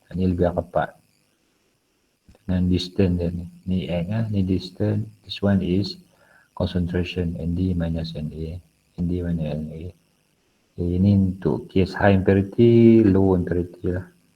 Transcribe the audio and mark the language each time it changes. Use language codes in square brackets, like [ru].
[ms] Ni lebih rapat dengan distance dia ni. Ni X lah, ni distance. [en] This one is concentration ND minus NA. ND minus NA. [ms] Okay, ini untuk case high impurity, low impurity lah.